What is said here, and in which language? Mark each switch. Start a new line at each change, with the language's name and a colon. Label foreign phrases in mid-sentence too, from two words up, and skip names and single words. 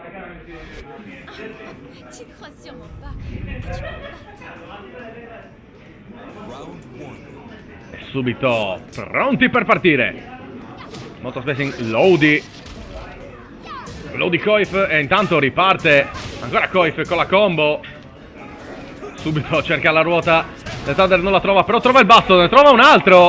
French: Tu crois sûrement pas que tu peux me battre.
Italian: subito pronti per partire. Molto spacing Lodi Koif, e intanto riparte ancora Koif con la combo. Subito cerca la ruota, The Thunder non la trova, però trova il basso, ne trova un altro.